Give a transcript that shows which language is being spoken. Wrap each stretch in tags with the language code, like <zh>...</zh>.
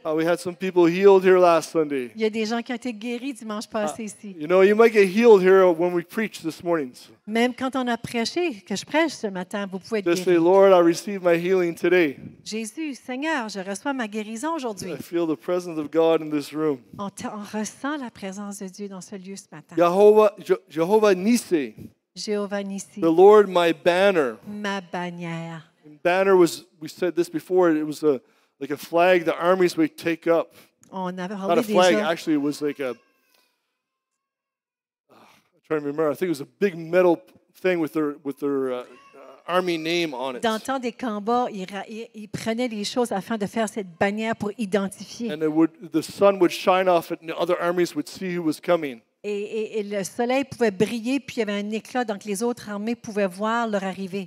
<en>We had some people healed here last Sunday.</en> <fr>Il y a des gens qui ont été guéris dimanche passé ici.</fr> <en>You know, you might get healed here when we preach this morning.</en> <fr>Même quand on a prêché, que je prêche ce matin, vous pouvez être</fr> <en>Just say,</en> <fr>guéri.</fr> <en>Lord, I receive my healing today.</en> <fr>Jésus, Seigneur, je reçois ma guérison aujourd'hui.</fr> <en>I feel the presence of God in this room.</en> <fr>On ressent la présence de Dieu dans ce lieu ce matin.</fr> <en>Jehovah Nissi,</en> <fr>Jéhovah Nissi,</fr> <en>the Lord my banner.</en> <fr>ma bannière.</fr> <en>And banner was, we said this before, it was like a flag the armies would take up.</en> <fr>On avait</fr> <en>Not a</en> <fr>parlé</fr> <en>flag,</en> <fr>déjà.</fr> <en>actually, it was like a, I'm trying to remember, I think it was a big metal thing with their army name on it.</en> <fr>Dans le temps des combats, ils prenaient les choses afin de faire cette bannière pour identifier.</fr> <en>And the sun would shine off it, and the other armies would see who was coming.</en> <fr>Et le soleil pouvait briller, puis il y avait un éclat, donc les autres armées pouvaient voir leur arrivée.</fr>